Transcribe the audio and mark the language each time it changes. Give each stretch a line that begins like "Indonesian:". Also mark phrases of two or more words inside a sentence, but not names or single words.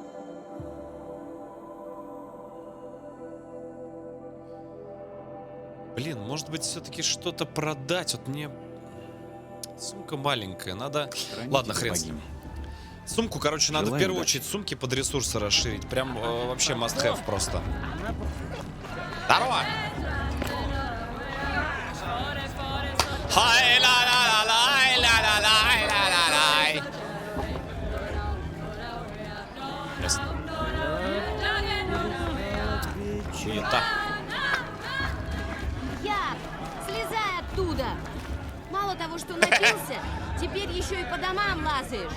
Russian: Блин, может быть все-таки что-то продать? Вот мне... Сумка маленькая, надо... Храните Ладно, хрен с ним. богиню. Сумку, короче, надо в Желаю первую удачи. очередь сумки под ресурсы расширить. Прям вообще
English: must have
Russian: просто. Здорово! Хай ла ла ла лай ла ла лай ла ла лай. Ясно. Суета. Як, слезай оттуда! Мало того, что напился, теперь еще и по домам лазаешь.